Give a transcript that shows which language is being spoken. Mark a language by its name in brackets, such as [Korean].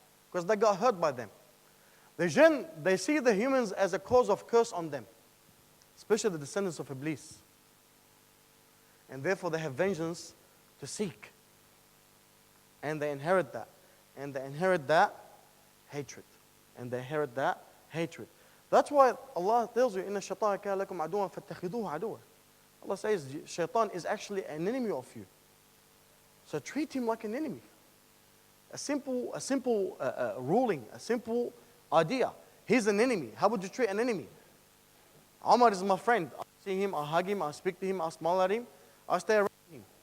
[English] Because they got hurt by them. The jinn, they see the humans as a cause of curse on them, especially the descendants of Iblis. And therefore they have vengeance to seek. And they inherit that. And they inherit that hatred. And they inherit that hatred. That's why Allah tells you, [Arabic] إِنَّ الشَّيْطَانَ كَانَ لَكُمْ عَدُوًا فَاتَّخِذُوهُ عَدُوًا. [English] Allah says, shaitan is actually an enemy of you. So treat him like an enemy. A simple ruling, a simple idea. He's an enemy. How would you treat an enemy? Omar is my friend. I see him, I hug him, I speak to him, I smile at him, I stay around him.